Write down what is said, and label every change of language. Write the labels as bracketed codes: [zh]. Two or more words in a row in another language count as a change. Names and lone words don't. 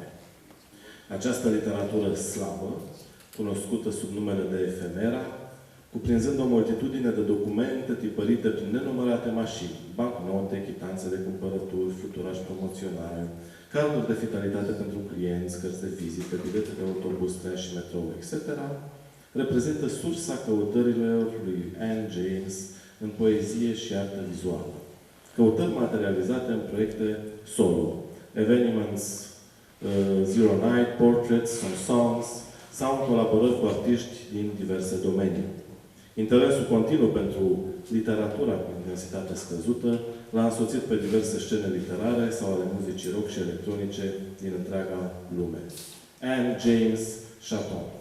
[ro] Această literatură slabă, cunoscută sub numele de efemera, cuprinzând o multitudine de documente tipărite prin nenumărate mașini, bancnote, chitanțe de cumpărături, fluturaj promoțional, carduri de fidelitate pentru clienți, cărți de vizită, bilete de autobuz, tren și metrou, etc., reprezintă sursa căutărilor lui Anne James în poezie și artă vizuală. Căutări materializate în proiecte solo, evenimente Zero Night, [en] portraits, songs, [ro] sau în colaborări cu artiști din diverse domenii. Interesul continuu pentru literatura cu intensitate scăzută l-a însoțit pe diverse scene literare sau ale muzicii rock și electronice din întreaga lume. Anne James Chaton.